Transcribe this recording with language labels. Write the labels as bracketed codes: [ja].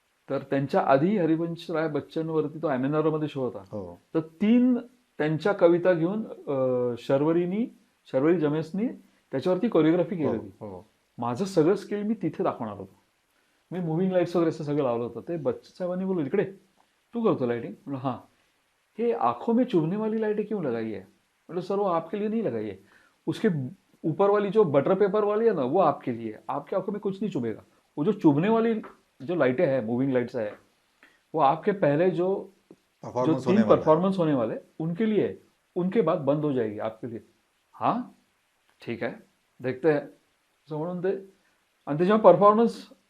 [mr] तर त्यांच्या आधी हरिवंश राय बच्चनवरती तो MNR मध्ये शो होता. तर 3 त्यांच्या कविता घेऊन शर्वरी जमेसनी त्याच्यावरती कोरिओग्राफी केली होती. माझं सगळं स्किल मी तिथे दाखवणार होतो. मी मुव्हिंग लाईट्स वगैरे असं सगळं लावलं होतं. ते बच्चन साहेबांनी बोललो, इकडे तू करतो लाइटिंग? म्हणलं हाँ. [hi] ये आंखों में चुभने वाली लाइटें क्यों लगाई है? मतलब सर वो आपके लिए नहीं लगाई है, उसके ऊपर वाली जो बटर पेपर वाली है ना वो आपके लिए है, आपकी आंखों में कुछ नहीं चुभेगा. वो जो चुभने वाली जो लाइटें हैं, मूविंग लाइट्स है, वो आपके पहले जो 3 परफॉर्मेंस होने वाले उनके लिए है, उनके बाद बंद हो जाएगी आपके लिए. हाँ ठीक है देखते हैं [mr] असं म्हणून ते. आणि ते जेव्हा परफॉर्मन्स